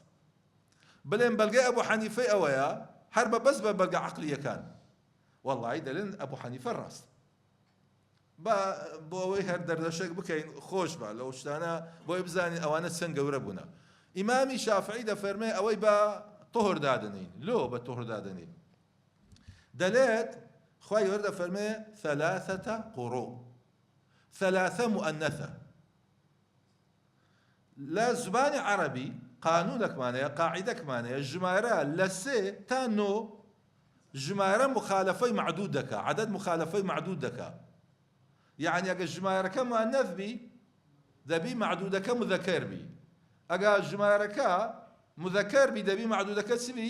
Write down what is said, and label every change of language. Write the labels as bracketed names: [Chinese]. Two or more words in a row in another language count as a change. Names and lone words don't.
[Central Kurdish] بڵێم بەلگەی ئەبوو حەنیفەی ئەوەیە، هەر بە بەس بە بەلگە عەقلیەکان وەڵای دەلێن ئەبوو حەنیفە ڕاست. بۆ ئەوەی هەر دەردەشێک بکەین خۆش بە لەو شتانە بۆی بزانین ئەوانە چەند گەورە بوونە. ئیمامی شافعی دەفەرمێ ئەوەی بە طهر دادنین، لۆ بە طهر دادنین. دەلێت خوای گەورە دەفەرمێ [Arabic] ثلاثة قروء، ثلاثة مؤنثة. [Central Kurdish] لە زبانی عەرەبی قانونێکمانەیە، قاعیدەکمانەیە، ژمارە لە سێ تا نۆ ژمارە مخالفەی معدود دەکا، عەدەد مخالفەی معدود دەکا. یعنی ئەگەر ژمارەکە مؤنث بی دەبی معدودەکە مذەکەر بی، ئەگەر ژمارەکە مذەکەر بی دەبی معدودەکە چ بی؟